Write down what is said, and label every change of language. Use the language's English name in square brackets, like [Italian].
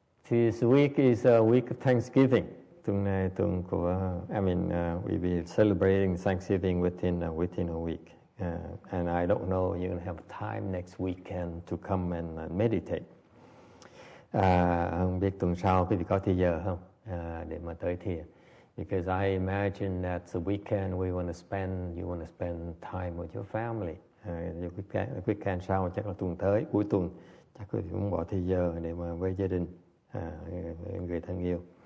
[English] This week is a week of Thanksgiving. [Vietnamese] Tuần này tuần của, [English] we'll be celebrating Thanksgiving within a week. And I don't know you're going to have time next weekend to come and meditate. [Vietnamese] Không biết tuần sau quý vị có thời giờ không để mà tới thiền. [English] Because I imagine that the weekend you want to spend time with your family. [Vietnamese] Weekend sau chắc là tuần tới, cuối tuần chắc quý vị cũng bỏ thời giờ để mà với gia đình, người thân yêu.